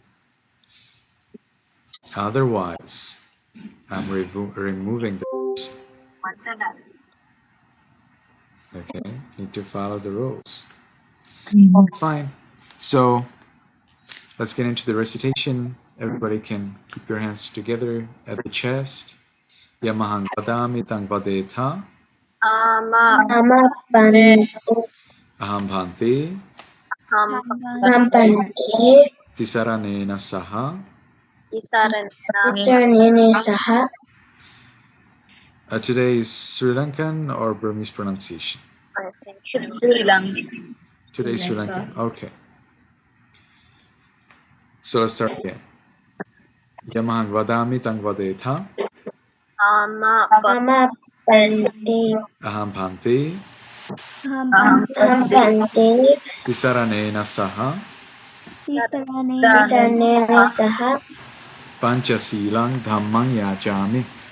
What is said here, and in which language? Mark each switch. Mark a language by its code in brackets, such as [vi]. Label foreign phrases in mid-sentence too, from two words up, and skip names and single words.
[en] Otherwise, I'm removing the person. Okay, need to follow the rules. Fine. So let's get into the recitation. Everybody can keep your hands together at the chest. [pi] Yamahang vadami tang vadetha. Aham bhanti. Tisaranena saha. [en] Today is Sri Lankan or Burmese pronunciation? Sri Lankan. Today is Sri Lankan. Okay. So let's start again. [pi] Yamahang vadami tang vadetha. Aham bhanti. Tisaranena saha. Panchasilang dhammang yajami.